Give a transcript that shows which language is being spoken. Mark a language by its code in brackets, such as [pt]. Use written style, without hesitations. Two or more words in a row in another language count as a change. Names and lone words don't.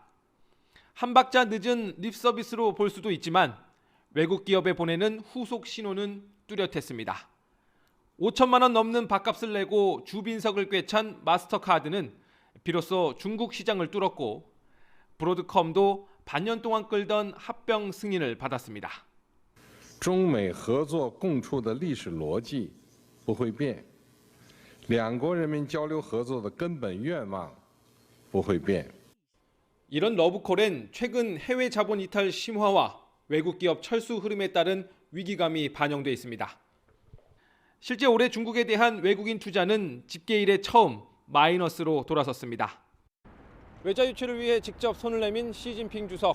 [ko] 한 박자 늦은 립 서비스로 볼 수도 있지만 외국 기업에 보내는 후속 신호는 뚜렷했습니다. 5천만 원 넘는 밥값을 내고 주빈석을 꿰찬 마스터카드는 비로소 중국 시장을 뚫었고 브로드컴도 반년 동안 끌던 합병 승인을 받았습니다. [zh] 中美合作共处的历史逻辑不会变，两国人民交流合作的根本愿望不会变。 [ko] 이런 러브콜엔 최근 해외 자본 이탈 심화와 외국 기업 철수 흐름에 따른 위기감이 반영돼 있습니다. 실제 올해 중국에 대한 외국인 투자는 집계 이래 처음 마이너스로 돌아섰습니다. 외자 유치를 위해 직접 손을 내민 시진핑 주석.